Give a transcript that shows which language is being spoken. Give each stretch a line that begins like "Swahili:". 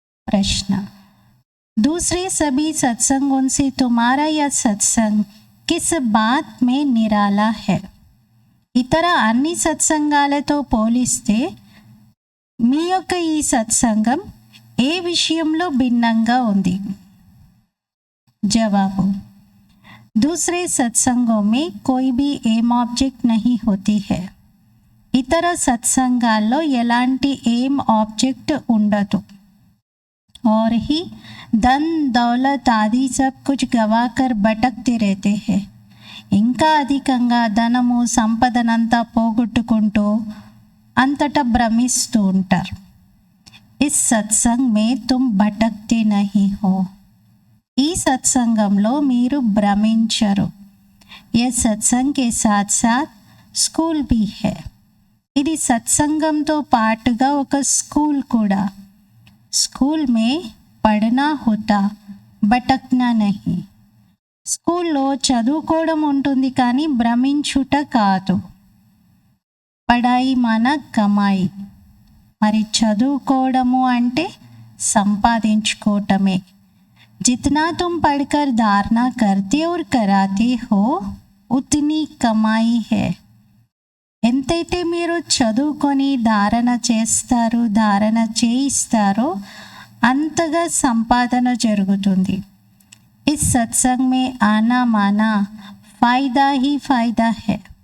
Hindi: ప్రశ్న: दूसरे सभी सत्संगों से तुम्हारा यह सत्संग किस बात में निराला है?
Telugu: ఇతర అన్ని సత్సంగాలతో పోలిస్తే మీ యొక్క ఈ సత్సంగం ఏ విషయంలో భిన్నంగా ఉంది?
Hindi: జవాబు: दूसरे सत्संगों में कोई भी एम ऑब्जेक्ट नहीं होती है.
Telugu: ఇతర సత్సంగాల్లో ఎలాంటి ఏం ఆబ్జెక్ట్ ఉండదు.
Hindi: और ही धन दौलत आदि सब कुछ गवाकर भटकते रहते हैं.
Telugu: ఇంకా అధికంగా ధనము సంపదనంతా పోగొట్టుకుంటూ అంతటా భ్రమిస్తూ ఉంటారు.
Hindi: इस सत्संग में तुम भटकते नहीं हो.
Telugu: ఈ సత్సంగంలో మీరు భ్రమించరు.
Hindi: ये सत्संग के साथ साथ स्कूल भी है.
Telugu: ఇది సత్సంగంతో పాటుగా ఒక స్కూల్ కూడా.
Hindi: స్కూల్ మే పढ़ना होता, భటక్నా नहीं.
Telugu: స్కూల్లో చదువుకోవడం ఉంటుంది కానీ భ్రమించుట కాదు.
Hindi: పడాయి మన కమాయి.
Telugu: మరి చదువుకోవడము అంటే సంపాదించుకోవటమే.
Hindi: जितना तुम पढ़कर धारणा करते और कराते हो उतनी कमाई है.
Telugu: ఎంతైతే మీరు చదువుకొని ధారణ చేస్తారు, ధారణ చేయిస్తారో అంతగా సంపాదన జరుగుతుంది.
Hindi: इस सत्संग में आना माना फायदा ही फायदा है.